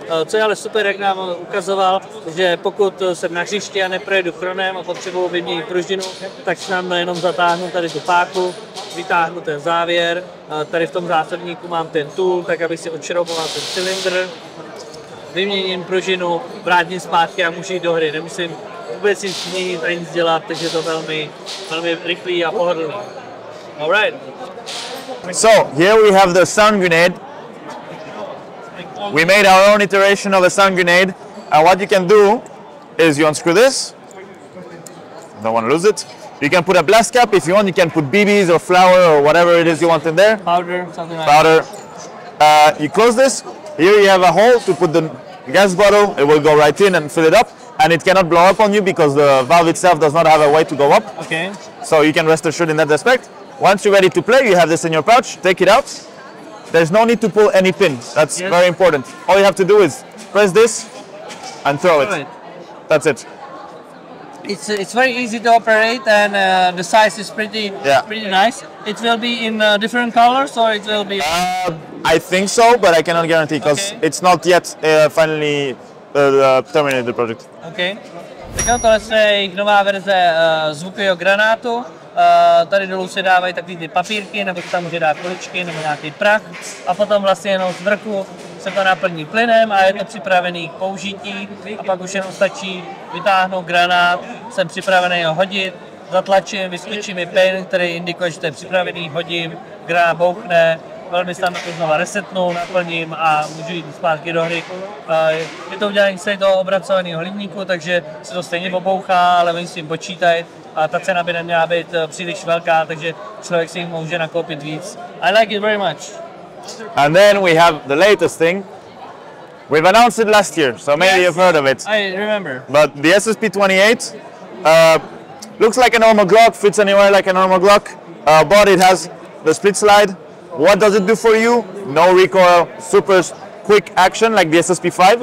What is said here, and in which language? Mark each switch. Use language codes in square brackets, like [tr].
[cs] Co je ale super, jak nám ukazoval, že pokud jsem na hřišti a neprojedu chronem a potřebuji vyměnit pružinu, tak si nám jenom zatáhnu tady tu páku, vytáhnu ten závěr, tady v tom zásobníku mám ten tool, tak abych si odšrouboval ten cylindr, vyměním pružinu, vrátím zpátky a můžu jít do hry. Nemusím vůbec nic měnit a nic dělat, takže je to velmi rychlý a pohodlný. [en] Alright. So here we have the sound grenade. We made our own iteration of a sound grenade, and what you can do is you unscrew this. Don't want to lose it. You can put a blast cap if you want. You can put BBs or flour or whatever it is you want in there. Powder, something like powder. You close this. Here you have a hole to put the gas bottle. It will go right in and fill it up, and it cannot blow up on you because the valve itself does not have a way to go up. Okay. So you can rest assured in that respect. Once you're ready to play, you have this in your pouch. Take it out. There's no need to pull any pin. That's very important. All you have to do is press this and throw it. That's it. It's very easy to operate, and the size is pretty nice. It will be in different colors, or it will be. I think so, but I cannot guarantee because it's not yet finally terminated the project. Okay. [cs] Tak tohle je jejich nová verze zvukového granátu. Tady dolů se dávají takový ty papírky, nebo tam může dát kuličky, nebo nějaký prach. A potom vlastně jenom z vrchu se to naplní plynem a je to připravený k použití. A pak už jenom stačí vytáhnout granát, jsem připravený ho hodit, zatlačím, vyskočí mi pin, který indikuje, že to je připravený, hodím, granát bouchne, velmi snadno to znova resetnu, naplním a můžu jít zpátky do hry. Je to udělané z toho obracovaného hliníku, takže se to stejně pobouchá, ale oni s tím počítají. A ta cena by neměla být příliš velká, takže člověk si jich může nakoupit víc. [en] I like it very much. And then we have the latest thing. We've announced it last year, so maybe you've heard of it. I remember. But the SSP-28 looks like a normal Glock, fits anywhere like a normal Glock, but it has the split slide. What does it do for you? No recoil, super quick action like the SSP-5.